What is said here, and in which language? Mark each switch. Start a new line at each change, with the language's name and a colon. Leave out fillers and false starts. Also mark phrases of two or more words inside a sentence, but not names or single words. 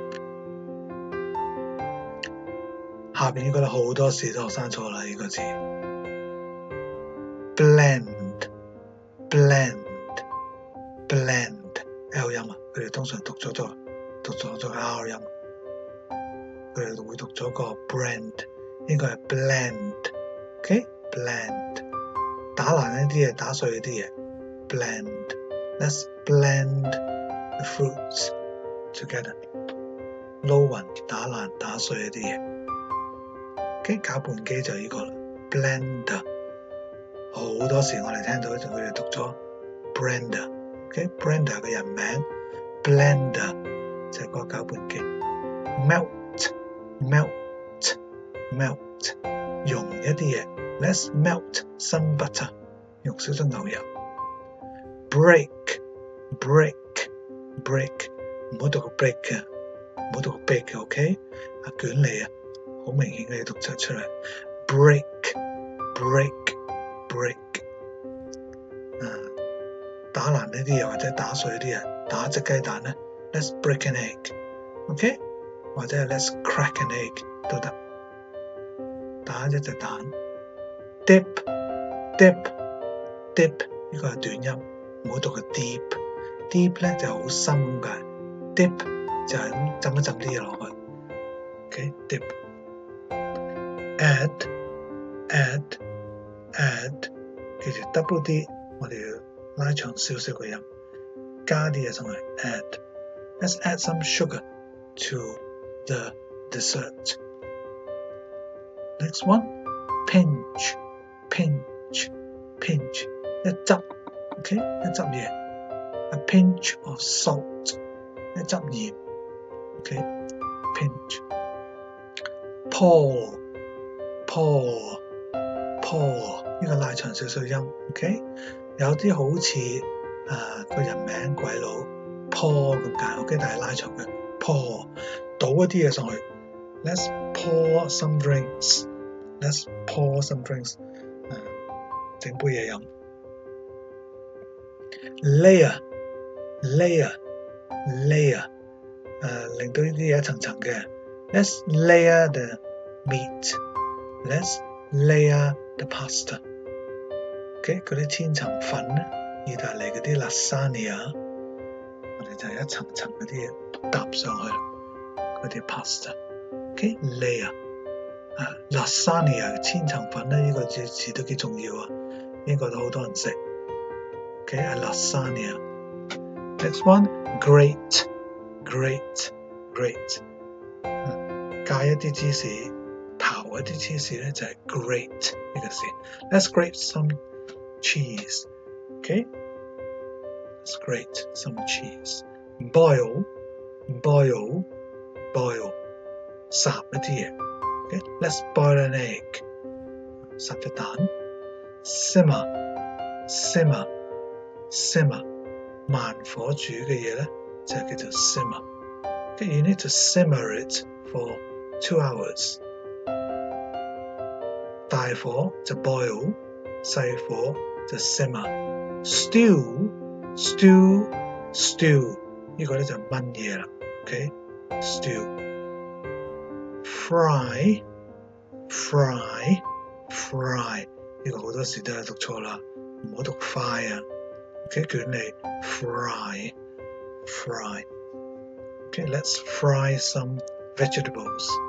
Cantonese: 下邊呢個咧好多時都學生錯啦，呢個字 blend，L 音啊，佢哋通常讀咗個 R 音，佢哋會讀咗個 brand， 應該係 blend。OK，blend， 打爛一啲嘢，打碎一啲嘢 ，blend。
English: Let's blend the fruits together。
Cantonese: 撈勻、打爛、打碎一啲嘢。OK， 攪拌機就係呢個啦 ，blender。好多時我哋聽到佢哋讀咗 blender。OK，blender 嘅人名 blender 就係個攪拌機。melt，溶一啲嘢。
English: Let's melt some butter，
Cantonese: 用少少牛油。break， 唔好讀個 break 啊，唔好讀個 break 嘅 ，OK？捲脷啊，好明顯嘅要讀出嚟。break， 打爛呢啲嘢或者打碎啲嘢，打隻雞蛋咧 ，
English: Let's break an egg，
Cantonese: OK？或者係
English: Let's crack an egg
Cantonese: 都得，打一隻蛋。dip 呢個係短音，唔好讀個 deep 咧就好深咁解 ，dip 就係咁浸一浸啲嘢落去 ，OK dip。add 記住
English: double D
Cantonese: 我哋要拉長少少嘅音，加啲嘢上去 add。
English: Let's add some sugar to the dessert。 Next one pinch
Cantonese: 一執 ，OK 一執嘢 ，
English: a pinch of salt
Cantonese: 一執鹽 ，OK pinch。pour 呢個拉長少少音 ，OK 有啲好似個人名鬼佬 pour 咁解 ，OK 但係拉長嘅 pour 倒一啲嘢上去 ，
English: Let's pour some drinks。 Let's pour some drinks，
Cantonese: 整杯嘢飲。layer，令到呢啲嘢一層層嘅。
English: Let's layer the meat。 Let's layer the pasta。
Cantonese: OK， 嗰啲千層粉咧，意大利嗰啲 lasagna， 我哋就係一層層嗰啲嘢搭上去，嗰啲 pasta。OK，layer。lasagna 千層粉咧，呢個字都幾重要啊，英國都好多人食。OK，lasagna。
English: Next one，
Cantonese: grate。加一啲芝士，刨一啲芝士咧就係 grate 呢個字。
English: Let's grate some cheese。
Cantonese: OK，
English: Let's grate some cheese。
Cantonese: boil，烚一啲嘢。OK，
English: Let's boil an egg，
Cantonese: 烚隻蛋。simmer， 慢火煮嘅嘢咧就叫做 simmer。
English: Okay，you need to simmer it for 2 hours。
Cantonese: 大火就 boil， 細火就 simmer。stew 呢個咧就燜嘢啦。OK，stew。fry 呢個好多時都係讀錯啦，唔好讀 fry 啊。OK， 捲脷 fry。
English: Okay，let's fry some vegetables。